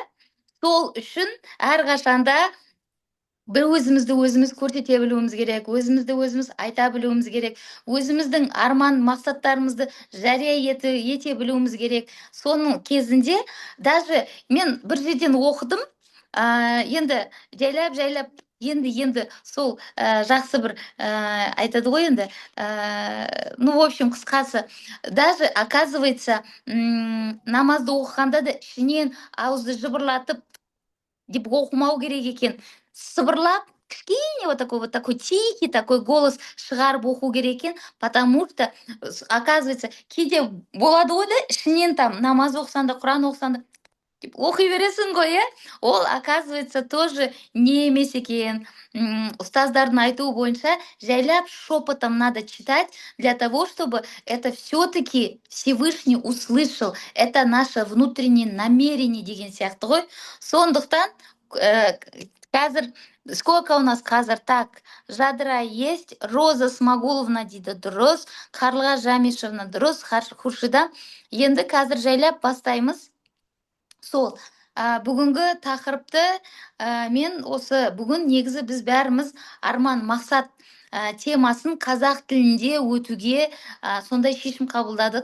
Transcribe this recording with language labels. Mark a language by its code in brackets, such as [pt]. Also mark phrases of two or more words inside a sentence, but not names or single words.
[kk] Сол үшін әрқашанда бір өзіміз көрсете білуіміз керек, өзіміз айта білуіміз керек, өзіміздің арман мақсаттарымызды жария ете білуіміз керек. Соның кезінде даже мен бір жерден оқыдым, енді жайлап енді сол жақсы бір айтады ғой енді, [ru] ну в общем [kk] қысқасы, [ru] даже оказывается [kk] намазды оқығанда да ішінен ауызды жыбырлатып деп оқымау керек екен. Сыбырлап, кішкене [ru] вот такой тихий такой голос [kk] шығарып оқу керек екен, [ru] потому что оказывается [kk] кейде болады ғой да, ішінен там намаз оқысаң да, Құран оқысаң да деп оқи бересің ғой, иә. Ол [ru] оказывается тоже не [kk] емес екен. Ұстаздардың айтуы бойынша жайлап [ru] шепотом надо читать для того, чтобы это все-таки Всевышний услышал. Это наше внутреннее намерение [kk] деген сияқты ғой. Сондықтан қазір [ru] сколько у нас [kk] қазір? Так, Жадыра есть, Роза Смагуловна дейді, дұрыс, Қарлыға Жамишевна дұрыс, Хуршида. Енді қазір жайлап бастаймыз. Сол, бүгінгі тақырыпты мен осы бүгін негізі біз бәріміз арман мақсат темасын қазақ тілінде өтуге сондай шешім қабылдадық.